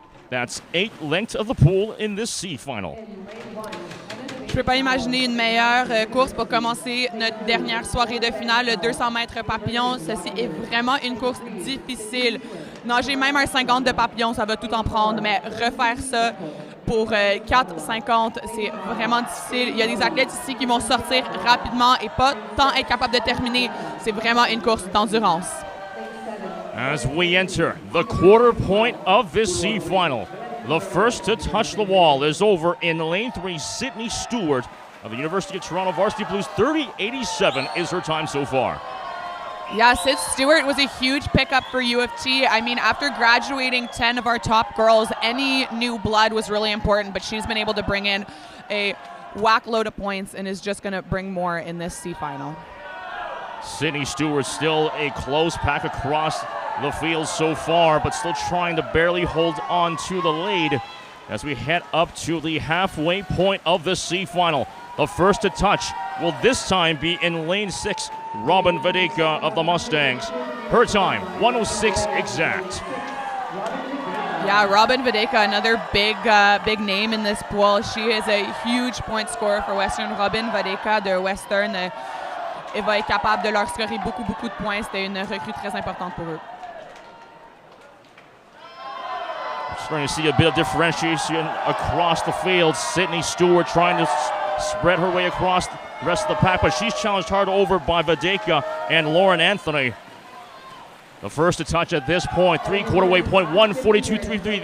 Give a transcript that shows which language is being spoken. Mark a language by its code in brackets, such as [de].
[en] That's 8 lengths of the pool in this C final. [fr] Je peux pas imaginer une meilleure course pour commencer notre dernière soirée de finale, le 200 mètres papillon. Ceci est vraiment une course difficile. Nager même un 50 de papillon, ça va tout en prendre, mais refaire ça pour 4,50, c'est vraiment difficile. Il y a des athlètes ici qui vont sortir rapidement et pas tant être capables de terminer. C'est vraiment une course d'endurance. [en] As we enter the quarter point of this C final, the first to touch the wall is over in lane 3, Sydney Stewart of the University of Toronto Varsity Blues. 30:87 is her time so far. Yeah, Sid Stewart was a huge pickup for U of T. I mean, after graduating 10 of our top girls, any new blood was really important, but she's been able to bring in a whack load of points and is just going to bring more in this C final. Sydney Stewart still a close pack across the field so far, but still trying to barely hold on to the lead as we head up to the halfway point of the C final. The first to touch will this time be in lane 6, Robin Vadeka of the Mustangs. Her time, 1:06 exact. Yeah, Robin Vadeka, another big name in this pool. She is a huge point scorer for Western. [fr] Robin Vadeka de Western, elle va être capable de leur scorer beaucoup de points. C'était une recrue très importante pour eux. [en] Starting to see a bit of differentiation across the field. Sydney Stewart trying to spread her way across the rest of the pack, but she's challenged hard over by Vadeka and Lauren Anthony. The first to touch at this point, three-quarter way point, 1:42.33.